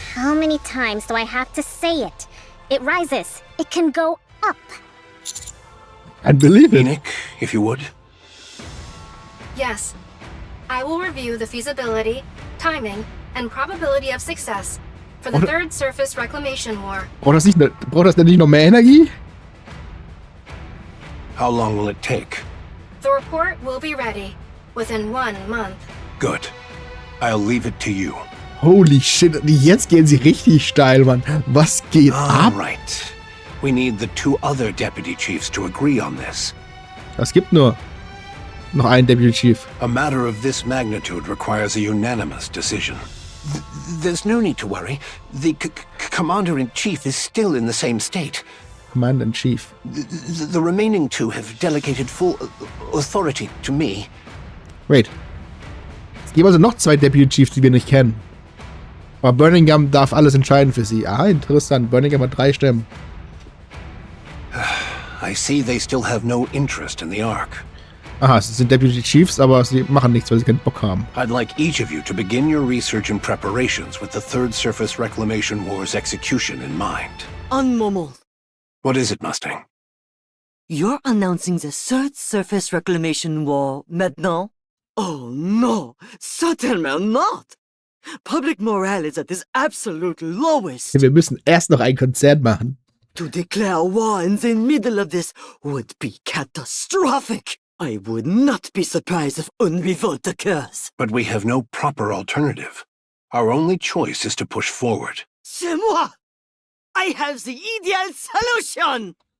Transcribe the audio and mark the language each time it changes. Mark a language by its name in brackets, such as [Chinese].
[English] How many times do I have to say it? It rises. It can go up. I believe it. Nikke, if you would. Yes. I will review the feasibility, timing, and probability of success for the third surface reclamation war. [German] Braucht das denn nicht noch mehr Energie? [English] How long will it take? The report will be ready within 1 month. Good. I'll leave it to you. Holy shit, [German] jetzt gehen sie richtig steil, Mann. Was geht ab? [English] Right. We need the 2 other deputy chiefs to agree on this. [German] Es gibt nur noch einen Deputy Chief. [English] A matter of this magnitude requires a unanimous decision. There's no need to worry. The Commander-in-Chief is still in the same state. Commander-in-Chief. The remaining 2 have delegated full authority to me. Wait. [German] Es gibt also noch 2 Deputy Chiefs, die wir nicht kennen. Aber Birmingham darf alles entscheiden für sie. Ah, interessant. Birmingham hat 3 Stimmen. [English] I see they still have no interest in the Ark. [German] Aha, es sind Deputy Chiefs, aber sie machen nichts, weil sie keinen Bock haben. [English] I'd like each of you to begin your research and preparations with the Third Surface Reclamation War's execution in mind. [French] Un moment. [English] What is it, Mustang? You're announcing the Third Surface Reclamation War [French] maintenant? [English] Oh no, certainly not. Public morale is at its absolute lowest. [German] Wir müssen erst noch ein Konzert machen. [English] To declare war in the middle of this would be catastrophic. I would not be surprised if [French] une revolt [English] occurs. But we have no proper alternative. Our only choice is to push forward. [French] C'est moi! [English] I have the ideal solution!